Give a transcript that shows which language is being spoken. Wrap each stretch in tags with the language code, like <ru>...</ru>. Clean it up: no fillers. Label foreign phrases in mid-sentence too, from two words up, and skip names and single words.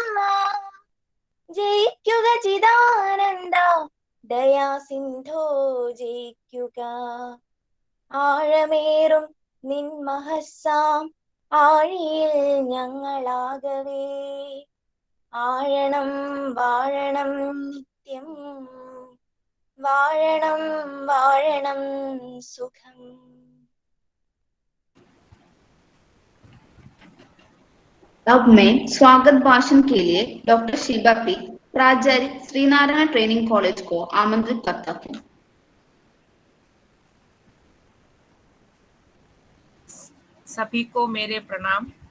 <ml>ജയിക്കുക ചിദാനന്ദ ദയാസിന്ധോ ജയിക്കുക ആഴമേറും നിൻ മഹസ്സാം ആഴിയിൽ ഞങ്ങളാകവേ ആഴണം വാഴണം നിത്യം വാഴണം വാഴണം സുഖം.</ml> <hi>अब मैं स्वागत भाषण के लिए डॉक्टर शिल्पा पी, प्राचार्य श्री नारायण ट्रेनिंग कॉलेज को आमंत्रित करता हूँ। सभी को मेरे प्रणाम।</hi>